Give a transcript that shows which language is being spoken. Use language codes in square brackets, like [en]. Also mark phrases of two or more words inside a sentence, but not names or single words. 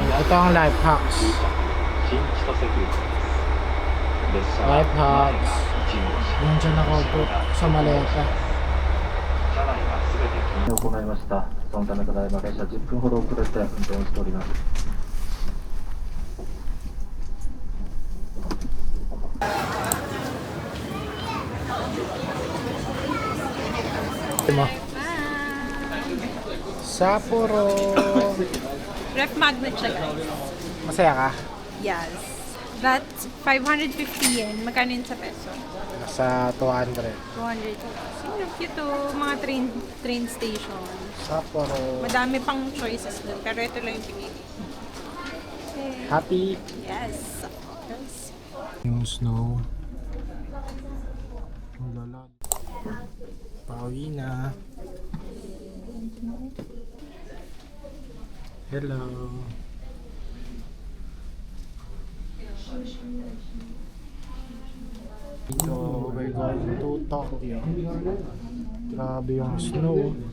[tl] Ito ang [en] life hacks. Life hacks. [tl] Yan dyan nakaupo sa maleta. [ja] 行いました。そのためただいま電車10分ほど遅れて運転をしております。 Sapporo. [tl] Ref magnet siya, guys. Masaya ka? [en] Yes. That's 550 yen. [tl] Magkano yun sa peso? Sa 200. 200. Sino cute oh. Mga [en] train station. [tl] Sapporo. Madami pang choices dun. Pero ito lang yung pinili. Happy? [en] Yes. Of course. [tl] Yung snow. Ang lala. Pauwi na. Hello. Dito, [en] we're going to Tokyo. [tl] Grabe yung snow.